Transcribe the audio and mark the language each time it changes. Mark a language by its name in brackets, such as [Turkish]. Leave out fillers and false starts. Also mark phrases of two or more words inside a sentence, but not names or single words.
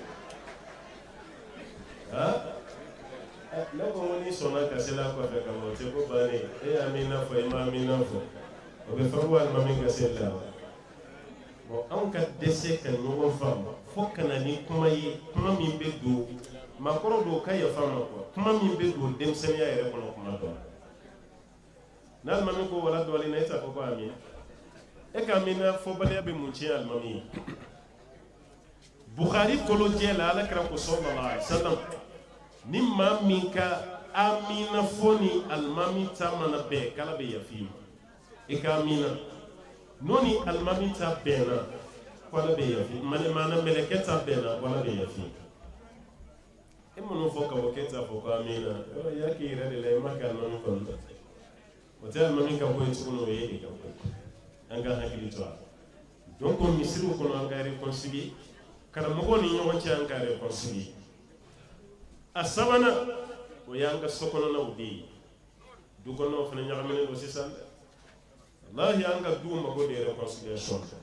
[Bambara] ne ko ni sɔnna ka seli a kɔfɛ ka ban o tɛ ko bannen e ye amina fɔ i ma amina fɔ o bɛ fɔ ko alimami ka seli la bon anw ka dɛsɛ ka ɲɔgɔn faamu fo ka na ni kuma ye kuma min bɛ don maakɔrɔ dɔw ka yafa ma quoi kuma min bɛ don denmisɛnniya yɛrɛ kɔnɔ kuma dɔ n'alimami ko wala dɔɔnin na e t'a fɔ ko amina e ka amina fɔbaliya bɛ mun tiɲɛ alimami ye Bukhari kolonjɛ la alakira ko [Arabic] صلى الله عليه وسلم [Bambara] ni maa min ka amina fɔ ni alimami ta mana bɛn k'ala bɛ yafi ma e ka amina n'o ni alimami ta bɛnna k'ala bɛ yafi maana mɛlɛkɛ ta bɛnna k'ala bɛ yafi e minnu fɔ ka bɔ k'e t'a fɔ ko amina y'a k'i yɛrɛ de la i ma kɛ alimami kɔni dɛ o tɛ alimami ka bɔ ye tuguni o ye de ka bɔ an ka hakili to a la donc misiriw kɔnɔ an ka réconcilier karamɔgɔw ni ɲɔgɔn cɛ an ka réconcilier a sabanan o y'an ka sokɔnɔnaw de ye du kɔnɔnaw fana ɲagaminen don sisan dɛ wallahi an ka duw mago de réconciliation